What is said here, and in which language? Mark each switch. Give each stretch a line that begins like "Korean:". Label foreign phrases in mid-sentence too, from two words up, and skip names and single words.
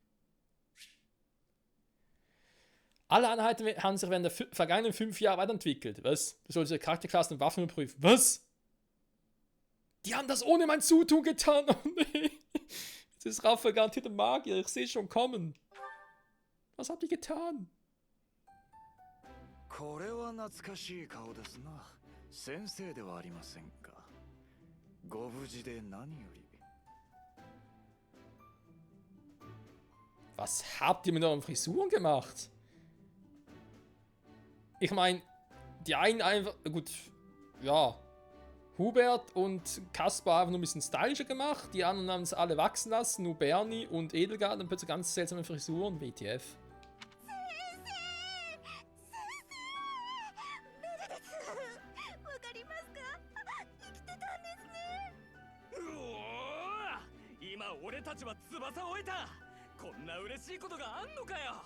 German: Alle Einheiten haben sich während der vergangenen 5 Jahre weiterentwickelt. Was? Du sollst Charakterklassen und Waffen überprüfen. Was? Die haben das ohne mein Zutun getan. Oh nee. Jetzt ist Raphael garantiert ein Magier. Ich sehe schon kommen. Was habt ihr getan?
Japanese: これは懐かしい顔ですな。先生ではありませんか。ご無事で何より。
German: Was habt ihr mit euren Frisuren gemacht? Ich meine, die einen einfach, gut, ja, Hubert und Kaspar einfach nur ein bisschen stylischer gemacht, die anderen haben es alle wachsen lassen, nur Bernie und Edelgard haben plötzlich ganz seltsame Frisuren, WTF.
Japanese: 俺たちは翼を得た。こんな嬉しいことがあんのかよ。